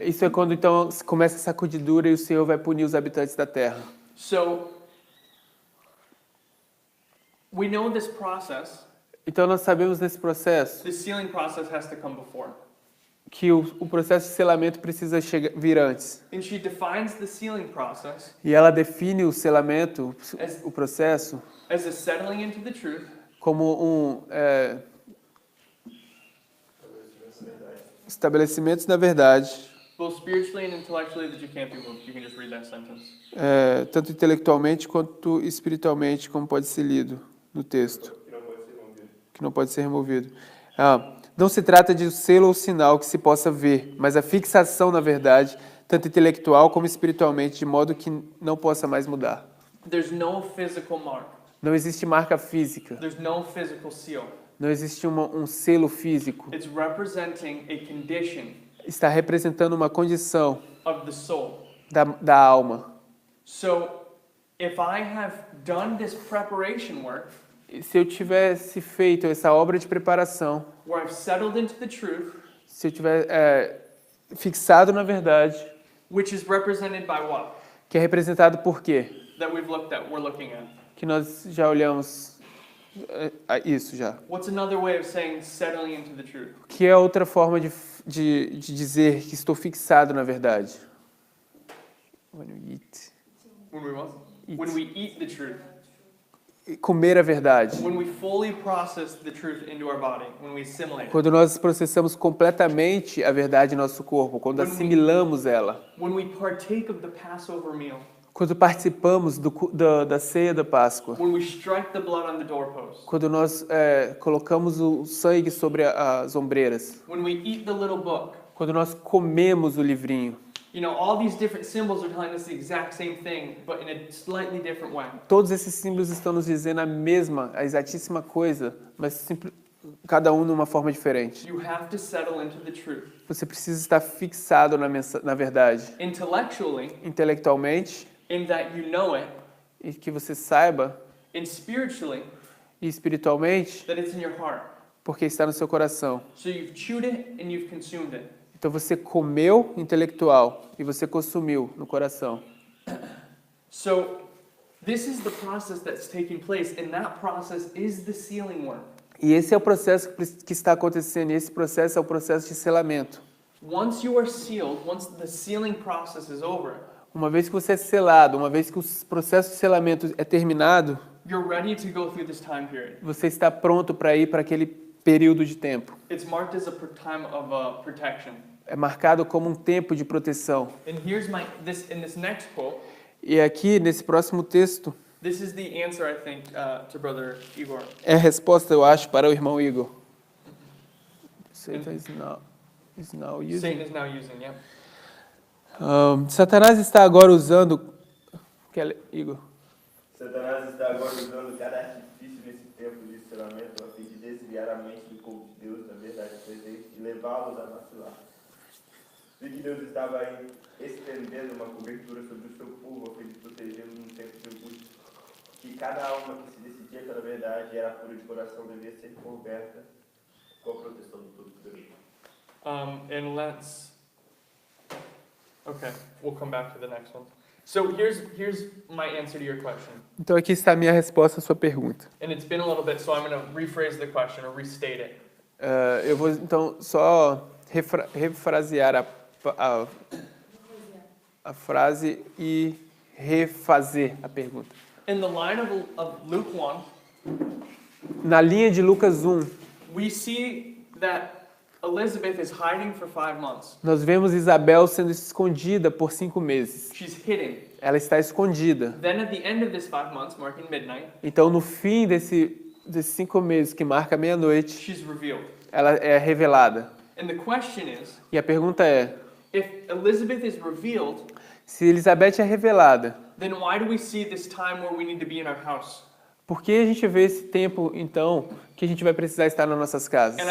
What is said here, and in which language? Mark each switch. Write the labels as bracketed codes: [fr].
[pt] Isso é quando então começa a sacudidura e o Senhor vai punir os habitantes da terra. [en] So we know this process. [pt] Então nós sabemos nesse processo [en] The sealing process has to come before. [pt] que o processo de selamento precisa vir antes. [en] And she defines the sealing process [pt] E ela define o selamento, o processo, [en] as a settling into the truth, [pt] como estabelecimentos da verdade, [en] both spiritually and intellectually, that you can't be moved. You can just read that sentence. [pt] tanto intelectualmente quanto espiritualmente, como pode ser lido no texto, que não pode ser removido. Não se trata de selo ou sinal que se possa ver, mas a fixação na verdade, tanto intelectual como espiritualmente, de modo que não possa mais mudar. [en] There's no physical mark. [pt] Não existe marca física, [en] There's no physical seal. [pt] não existe um selo físico. [en] It's representing a condition [pt] Está representando uma condição [en] of the soul. [pt] da alma. [en] So, if I have done this preparation work, [pt] E se eu tivesse feito essa obra de preparação, [en] where I've settled into the truth, [pt] se eu tiver fixado na verdade, [en] which is represented by what? [pt] que é representado por quê? [en] That we're looking at. [pt] Que nós já olhamos isso já. [en] What's another way of saying settling into the truth? [pt] Que é outra forma de dizer que estou fixado na verdade. [en] When we eat. When we what? Eat. When we eat the truth. [pt] Comer a verdade. [en] When we fully process the truth into our body. When we assimilate it. [pt] Quando nós processamos completamente a verdade em nosso corpo, quando assimilamos ela. [en] When we partake of the Passover meal. [pt] Quando participamos da ceia da Páscoa. [en] When we strike the blood on the doorpost. [pt] Quando nós colocamos o sangue sobre as ombreiras. [en] When we eat the little book. [pt] Quando nós comemos o livrinho. [en] You know, all these different symbols are telling us the exact same thing, but in a slightly different way. [pt] Todos esses símbolos estão nos dizendo a exatíssima coisa, mas cada um de uma forma diferente. [en] You have to settle into the truth. [pt] Você precisa estar fixado na verdade. [en] Intellectually, [pt] Intelectualmente, [en] in that you know it, [pt] e que você saiba, [en] and spiritually, [pt] e espiritualmente, [en] that it's in your heart. [pt] porque está no seu coração. [en] So you've chewed it and you've consumed it. [pt] Então você comeu intelectual e você consumiu no coração. [en] So this is the process that's taking place, and that process is the sealing work. [pt] E esse é o processo que está acontecendo, e esse processo é o processo de selamento. [en] Once you are sealed, once the sealing process is over, [pt] Uma vez que você é selado, uma vez que o processo de selamento é terminado, [en] you're ready to go through this time period. [pt] você está pronto para ir para aquele período de tempo. [en] It's marked as a time of protection. [pt] É marcado como um tempo de proteção. [en] And here's in this next quote, [pt] E aqui, nesse próximo texto, [en] this is the answer, I think, to Brother Igor. [pt] é a resposta, eu acho, para o irmão Igor. [en] Satan is now using. Satan is now using, yeah. [pt] Satanás está agora usando... Igor. Satanás está agora usando cada artifício nesse tempo de isolamento a fim de desviar a mente do povo de Deus da verdade presente e levá-los a vacilar. Vi que Deus estava estendendo uma cobertura sobre o seu povo a fim de protegê-los num tempo de angústia. Que cada alma que se decidia pela verdade e era pura de coração devia ser coberta com a proteção do Todo-Poderoso. [en] And let's... Okay, we'll come back to the next one. So here's my answer to your question. [pt] Então aqui está a minha resposta à sua pergunta. [en] And it's been a little bit, so I'm going to rephrase the question or restate it. [pt] Eu vou então só refrasear a frase e refazer a pergunta. [en] In the line of Luke 1, [pt] Na linha de Lucas 1, [en] we see that Elizabeth is hiding for 5 months. [pt] nós vemos Isabel sendo escondida por 5 meses. [en] She's hidden. [pt] Ela está escondida. [en] Then at the end of this 5 months, marking midnight, [pt] Então, no fim desses 5 meses, que marca meia-noite, [en] she's revealed. [pt] ela é revelada. [en] And the question is, [pt] E a pergunta é, [en] if Elizabeth is revealed, [pt] se Elizabeth é revelada, [en] then why do we see this time where we need to be in our house? [pt] por que a gente vê esse tempo, então, que a gente vai precisar estar nas nossas casas?